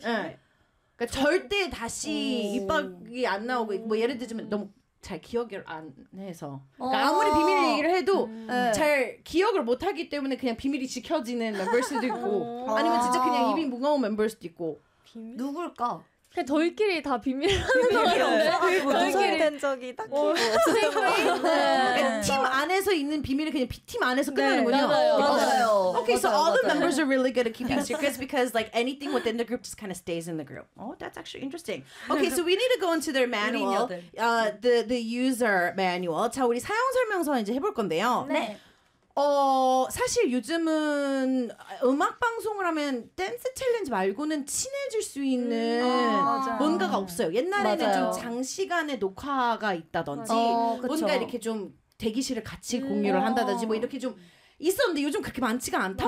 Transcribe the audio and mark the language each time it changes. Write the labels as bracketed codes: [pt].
[ko] 그러니까 절대 다시 입밖이 안 나오고 뭐 예를 들면 너무 잘 기억을 안 해서 그러니까 아무리 비밀 얘기를 해도 잘 기억을 못 하기 때문에 그냥 비밀이 지켜지는 멤버일 수도 있고 아니면 진짜 그냥 입이 무거운 멤버일 수도 있고 비밀? 누굴까? 그냥 저희끼리 다 비밀 하는 거 같은데 저희끼리 된 적이 딱히 뭐 없어요. 네. 팀 안에서 있는 비밀을 그냥 팀 안에서 끝나는군요. 네, 맞아요. 맞아요. [en] Okay, so all the members are really good at keeping secrets because like anything within the group just kind of stays in the group. Oh, that's actually interesting. Okay, so we need to go into their manual, the user manual. [ko] 자, 우리 사용 설명서 이제 해볼 건데요. 네. 사실 요즘은 음악 방송을 하면 댄스 챌린지 말고는 친해질 수 있는 뭔가가 없어요. 옛날에는 맞아요. 좀 장시간에 녹화가 있다든지 뭔가 이렇게 좀 대기실을 같이 공유를 한다든지 뭐 이렇게 좀 있었는데 요즘 그렇게 많지가 않단